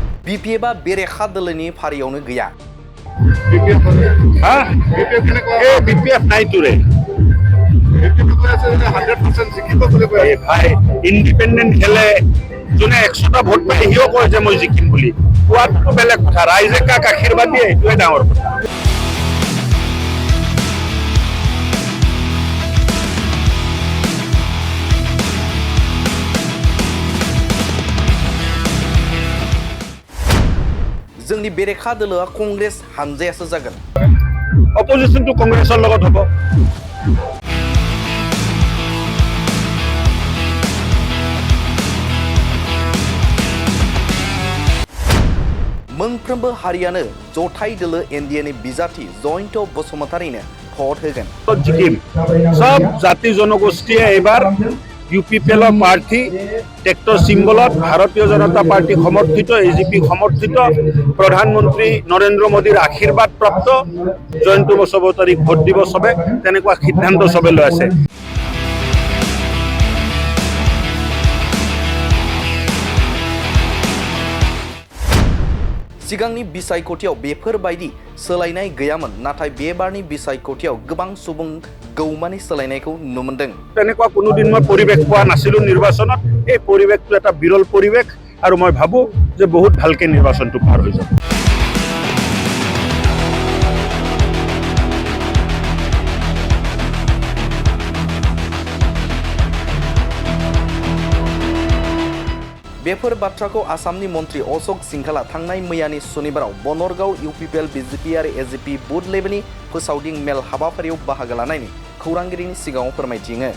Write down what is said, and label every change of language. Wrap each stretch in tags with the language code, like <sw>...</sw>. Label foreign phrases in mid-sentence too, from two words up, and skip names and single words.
<brx>BPF बेरेखा दलनि फारियावनो गैया।</brx> <as>BPF নাই তোৰে। ভাই ইণ্ডিপেণ্ডেণ্ট খেলে যোনে 100টা ভোট পায় সিও কয় যে মই জিকিম বুলি কোৱাটো বেলেগ কথা ৰাইজে কাক আশীৰ্বাদ দিয়ে এইটোৱে ডাঙৰ কথা।</as> <brx>जोंनि बेरेखा दलोआ कंग्रेस हानजायासो जागोन।</brx> <as>अपोजिशनটো কংগ্ৰেছৰ লগত হ'ব।</as> <brx>मोनफ्रोमबो हारियानो जथाय दोलो एनडिएनि बिजाथि जयन्त बसुमतारीनो भट होगोन।</brx> <as>জিকিম সব জাতি জনগোষ্ঠীয়ে এবাৰ UPPL প্ৰাৰ্থী ট্ৰেক্টৰ সিম্বলত ভাৰতীয় জনতা পাৰ্টি সমৰ্থিত AGP সমৰ্থিত প্ৰধানমন্ত্ৰী নৰেন্দ্ৰ মোদীৰ আশীৰ্বাদ প্ৰাপ্ত জয়ন্ত বসুমতাৰীক ভোট দিব সবে তেনেকুৱা সিদ্ধান্ত সবে লৈ আছে।</as> <brx>सिगांनि बिसायख'थियाव बेफोरबायदि सोलायनाय गैयामोन नाथाय बे बारनि बिसायख'थियाव गोबां सुबुं गौमानि सोलायनायखौ नुनो मोनदों।</brx> <as>তেনেকুৱা কোনোদিন মই পৰিৱেশ পোৱা নাছিলো নিৰ্বাচনত এই পৰিৱেশটো এটা বিৰল পৰিৱেশ আৰু মই ভাবো যে বহুত ভালকে নিৰ্বাচনটো পাৰ হৈ যাব।</as> <brx>बेफोर बाथ्राखौ आसामनि मन्त्री अश'क सिंघाला थांनाय मैयानि सुनिबाराव बनरगाव UPPL BJP आरो AGP बुथ लेभेलनि फोसावदिं मेल हाबाफारियाव बाहागो लानायनि खौरांगिरिनि सिगाङाव फोरमायथिङो।</brx>